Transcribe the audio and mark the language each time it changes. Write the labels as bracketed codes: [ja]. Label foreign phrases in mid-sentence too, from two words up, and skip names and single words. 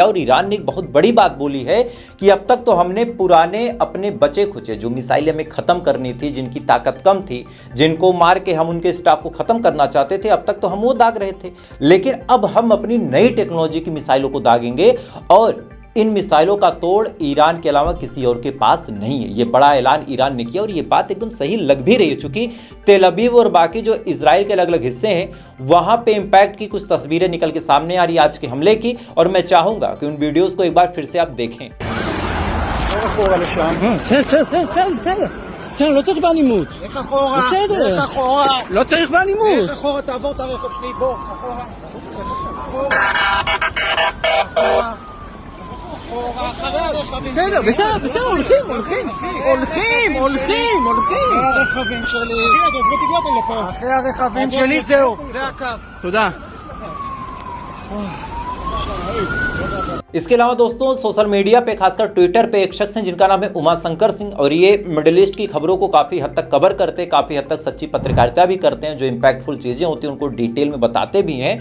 [hi] और ईरान ने एक बहुत बड़ी बात बोली है कि अब तक तो हमने पुराने अपने बचे खुचे जो मिसाइलें हमें खत्म करनी थी, जिनकी ताकत कम थी, जिनको मार के हम उनके स्टॉक को खत्म करना चाहते थे, अब तक तो हम वो दाग रहे थे, लेकिन अब हम अपनी नई टेक्नोलॉजी की मिसाइलों को दागेंगे और इन मिसाइलों का तोड़ ईरान के अलावा किसी और के पास नहीं है। ये बड़ा ऐलान ईरान ने किया और ये बात एकदम सही लग भी रही है, चूंकि तेल अवीव और बाकी जो इजराइल के अलग अलग हिस्से हैं वहां पे इंपैक्ट की कुछ तस्वीरें निकल के सामने आ रही है आज के हमले की। और मैं चाहूंगा कि उन वीडियोस को एक बार फिर से आप देखें। [he] בסדר, לא צריך באלימות. איך אחורה? בסדר. איך אחורה? לא צריך באלימות. איך אחורה? תעבור את הרכב שלי, בוא, אחורה. אחורה, אחרי הרכבים שלי. בסדר, בסדר, בסדר, הולכים. אחרי הרכבים שלי. אחרי הרכבים שלי, זהו. זה הקו. תודה. [hi] इसके अलावा दोस्तों [en] social media [hi] पे खासकर ट्विटर पे एक शख्स हैं जिनका नाम है उमाशंकर सिंह, और ये मिडिल ईस्ट की खबरों को काफ़ी हद तक कवर करते हैं, काफ़ी हद तक सच्ची पत्रकारिता भी करते हैं, जो इम्पैक्टफुल चीज़ें होती हैं उनको डिटेल में बताते भी हैं।